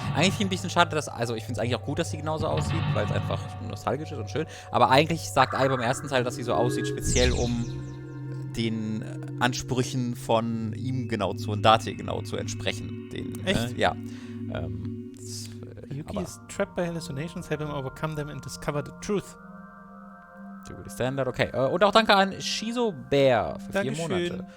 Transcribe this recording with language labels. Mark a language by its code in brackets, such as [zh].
[de] Eigentlich ein bisschen schade, dass, also ich finde es eigentlich auch gut, dass sie genauso aussieht, weil es einfach nostalgisch ist und schön. Aber eigentlich sagt Aiba im ersten Teil, dass sie so aussieht, speziell um den Ansprüchen von ihm und Date genau zu entsprechen. Echt? Ja. [en] Yuki is trapped by hallucinations, help him overcome them and discover the truth. [de] Standard, okay. Und auch danke an Shizo Bear für 4 Monate.